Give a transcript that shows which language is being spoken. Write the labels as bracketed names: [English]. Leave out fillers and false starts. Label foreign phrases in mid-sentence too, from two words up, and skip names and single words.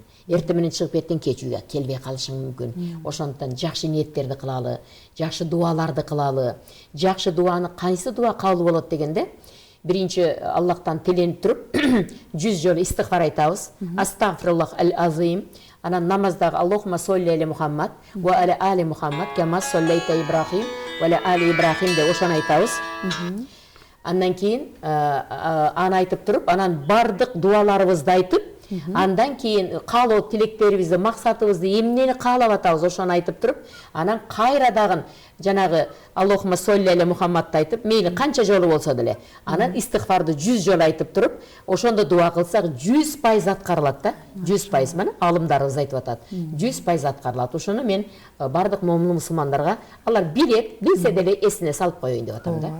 [Kyrgyz] Эртең менен чыгып кеттиң, кеч үйгө келбей калышың мүмкүн. Ошондуктан жакшы ниеттерди кылалы, жакшы дуаларды кылалы. Жакшы дуаны кайсы дуа кабыл болот дегенде, биринчи Аллахтан тиленип туруп 100 жолу истигфар айтабыз. [Arabic] أستغفر الله العظيم. [Kyrgyz] Анан намаздагы [Arabic] اللهم صل على محمد وعلى آل محمد كما صليت على إبراهيم وعلى آل إبراهيم [Kyrgyz] деп ошону айтабыз. Андан кийин аны айтып туруп, анан бардык дуаларыбызды айтып, андан кийин каалоо тилектерибизди, максатыбызды эмнени каалап атабыз ошону айтып туруп, анан кайра дагы жанагы [Arabic] اللهم صل على محمد [Kyrgyz] айтып, мейли канча жолу болсо деле, анан истигфарды 100 жолу айтып туруп, ошондо дуа кылсак 100% аткарылат да. 100%, мына алымдарыбыз айтып атат. 100% аткарылат. Ошону мен бардык момун мусулмандарга алар билет, билсе деле эсине салып коеюн деп атам да.